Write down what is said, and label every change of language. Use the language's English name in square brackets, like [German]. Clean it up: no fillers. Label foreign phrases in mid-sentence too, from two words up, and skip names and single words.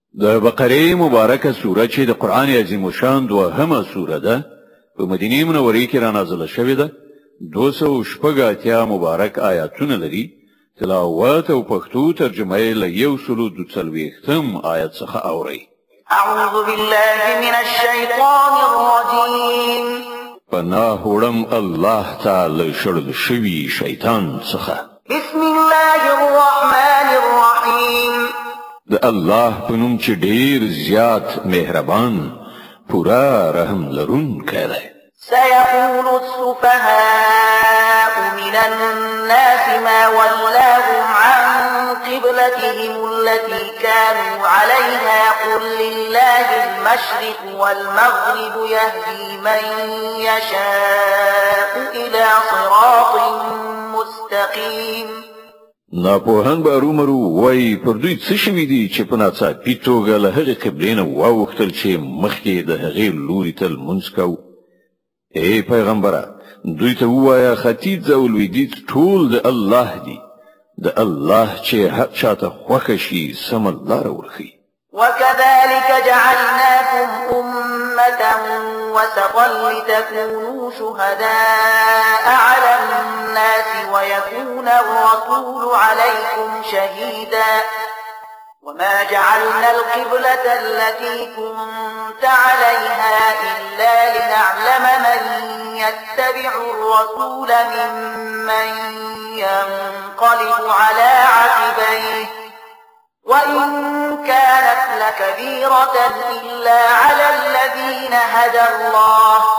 [Pashto] د بقره مبارکه سوره چې د قران عظیم شان دوهمه سوره ده په مدینه منوره کې را نازله شوې ده 280 مبارک آیاتونه لري تلاوت او پښتو ترجمه یې له 140 آیت څخه اوري [Arabic] اعوذ بالله من الشیطان الرجیم [Pashto] پناه وړم الله تعالی شړل شوی شیطان څخه [Arabic] بسم الله الرحمن الرحیم [Pashto] د الله په نوم چې ډیر زیات مهربان پورا رحم لرونکی دی [Arabic] سيقول السفهاء من الناس ما ولاهم عن قبلتهم التي كانوا عليها قل لله المشرق والمغرب يهدي من يشاء إلى صراط مستقيم [Pashto] ناپوهان به ارومرو وای پر دوی څه شوي دي چې په ناڅاپي توګه له هغې قبلې نه واوښتل چې مخکې د هغې لوري ته لمونځ کوو ای پیغمبره دوی ته ووایه ختیځ او لویدیځ ټول د الله دي د الله چې هر چاته خوښه شي سمه لاره ورښیي [Arabic] وكذلك جعلناكم أمة وسطا لتكونوا شهداء على الناس ويكون الرسول عليكم شهيدا وما جعلنا القبلة التي كنت عليها إلا لنعلم من يتبع الرسول ممن ينقلب على عقبيه وإن كانت لكبيرة إلا على الذين هدى الله